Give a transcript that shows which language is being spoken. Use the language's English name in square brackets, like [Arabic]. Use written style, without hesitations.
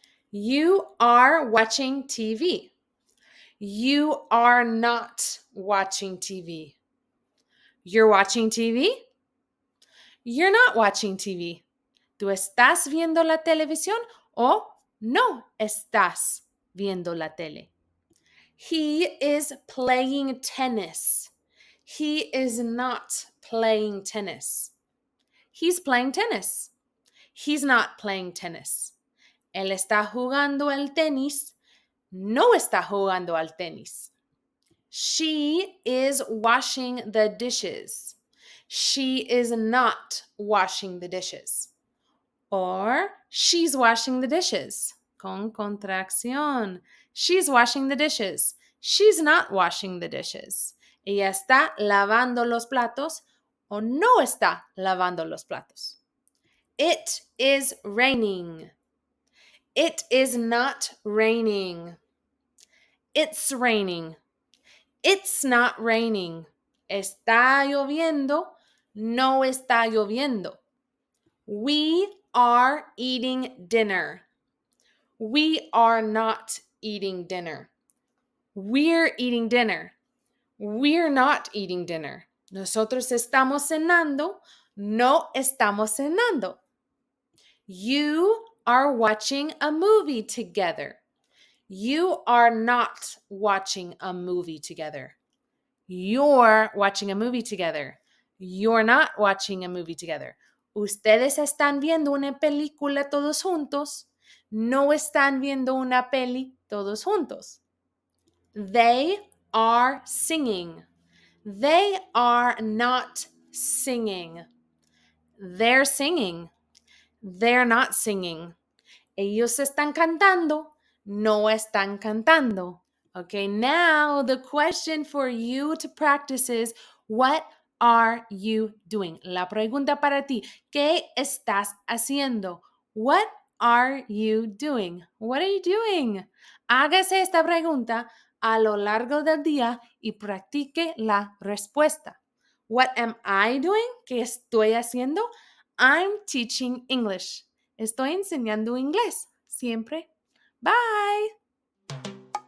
[English] You are watching TV. You are not watching TV. You're watching TV. You're not watching TV. [Spanish] ¿Tú estás viendo la televisión o no estás viendo la tele? [English] He is playing tennis. He is not playing tennis. He's playing tennis. He's not playing tennis. [Spanish] Él está jugando el tenis. No está jugando al tenis. [English] She is washing the dishes. She is not washing the dishes. Or she's washing the dishes. [Spanish] Con contracción. [English] She's washing the dishes. She's not washing the dishes. [Spanish] Ella está lavando los platos o no está lavando los platos. [English] It is raining. It is not raining. It's raining. It's not raining. [Spanish] Está lloviendo. No está lloviendo. [English] We are eating dinner. We are not eating dinner. We're eating dinner. We're not eating dinner. [Spanish] Nosotros estamos cenando. No estamos cenando. [English] You are watching a movie together. You are not watching a movie together. You're watching a movie together. You're not watching a movie together. [Spanish] Ustedes están viendo una película todos juntos. No están viendo una peli todos juntos. [English] They are singing. They are not singing. They're singing. They're not singing. [Spanish] Ellos están cantando. No están cantando. [English] Okay, now the question for you to practice is, what are you doing? [Spanish] La pregunta para ti, ¿qué estás haciendo? [English] What are you doing? What are you doing? [Spanish] Hágase esta pregunta a lo largo del día y practique la respuesta. [English] What am I doing? [Spanish] ¿Qué estoy haciendo? [English] I'm teaching English. [Spanish] Estoy enseñando inglés. Siempre. [English] Bye.